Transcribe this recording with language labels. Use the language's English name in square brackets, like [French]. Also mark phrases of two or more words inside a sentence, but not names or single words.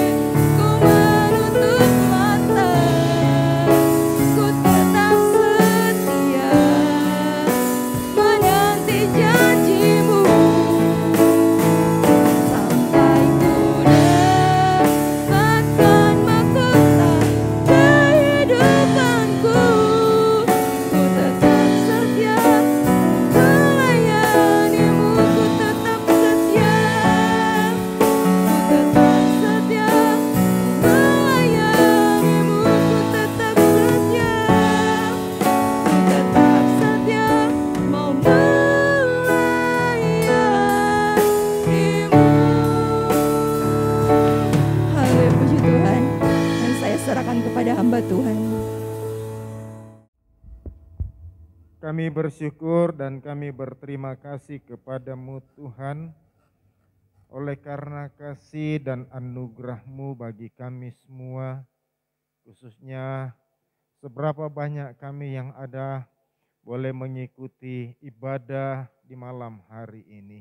[Indonesian] Ku menutup mata, ku tetap setia menanti janjimu, sampai ku dapatkan mahkota kehidupanku. Ku tetap setia melayanimu, ku tetap setia, ku tetap setia melayanimu, ku tetap setia, ku tetap setia mau melayanimu. Haleluya, puji Tuhan. Dan saya serahkan kepada hamba Tuhan. Kami bersyukur dan kami berterima kasih kepadamu Tuhan, oleh karena kasih dan anugerah-Mu bagi kami semua, khususnya seberapa banyak kami yang ada boleh mengikuti ibadah di malam hari ini.